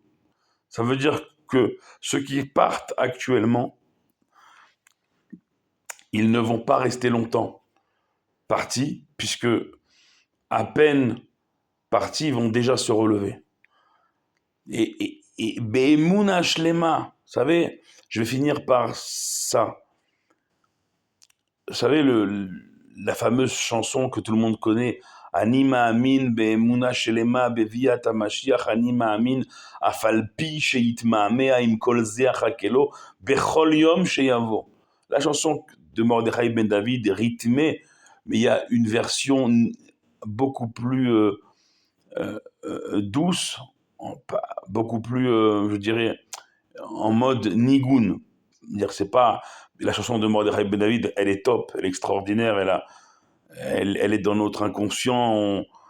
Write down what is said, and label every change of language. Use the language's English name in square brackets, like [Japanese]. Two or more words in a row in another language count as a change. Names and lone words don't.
[French] Ça veut dire que ceux qui partent actuellement, ils ne vont pas rester longtemps partis, puisque à peine partis, ils vont déjà se relever. Et [Hebrew] באמונה שלמה, [French] vous savez, je vais finir par ça. Vous savez, la fameuse chanson que tout le monde connaît, [Hebrew] אני מאמין באמונה שלמה בביאת המשיח, אני מאמין אף על פי שיתמהמה עם כל זה אחכה לו, בכל יום שיבוא. [French] La chanson de Mordechai Ben David est rythmée, mais il y a une version beaucoup plus douce, beaucoup plus, je dirais, en mode nigoun. C'est pas la chanson de Mordechai Ben David, elle est top, elle est extraordinaire, elle est dans notre inconscient.